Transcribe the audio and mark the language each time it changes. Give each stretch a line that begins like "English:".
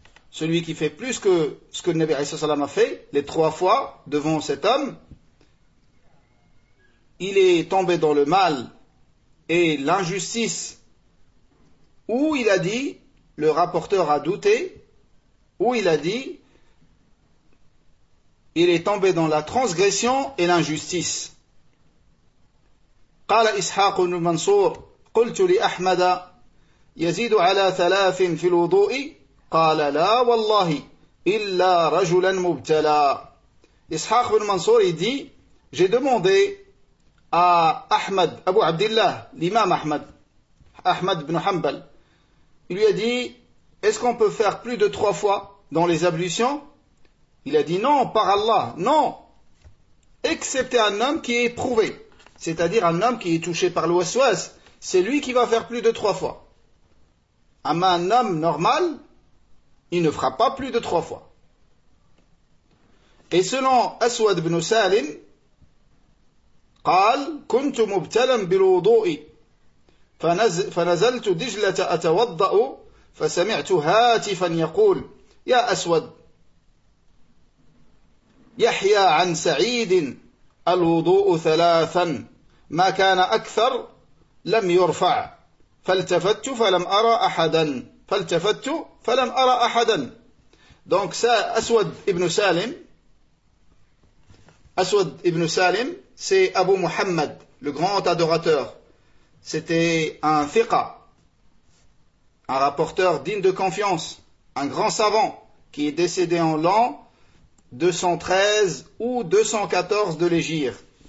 French: Celui qui fait plus que ce que le Nabi
Arabic: عليه الصلاة والسلام
French: a fait, les 3 fois devant cet homme, il est tombé dans le mal et l'injustice, ou il a dit, le rapporteur a douté, ou il a dit, il est tombé dans la transgression et l'injustice.
Arabic: قال إسحاق بن منصور قلت لأحمد يزيد على 3 في الوضوء قال لا والله إلا رجلا مبتلى.
French: إسحاق بن منصور dit, j'ai demandé à Ahmad, Abu Abdillah, l'imam Ahmad, Ahmad ibn Hanbal, il lui a dit, est-ce qu'on peut faire plus de 3 fois dans les ablutions? Il a dit non, par Allah, non, excepté un homme qui est prouvé, c'est-à-dire un homme qui est touché par le waswas, c'est lui qui va faire plus de 3 fois. Un homme normal, il ne fera pas plus de 3 fois. Et selon Aswad ibn Salim,
Arabic: قال كنت مبتلا بالوضوء فنزلت دجلة أتوضأ فسمعت هاتفا يقول يا أسود يحيى عن سعيد الوضوء 3 ما كان أكثر لم يرفع فالتفت فلم أرى أحدا فالتفت فلم أرى أحدا.
French: Donc أسود ابن سالم, أسود ابن سالم c'est Abu Muhammad, le grand adorateur. C'était un fiqa, un rapporteur digne de confiance, un grand savant qui est décédé en l'an 213 ou 214 de l'Hégire.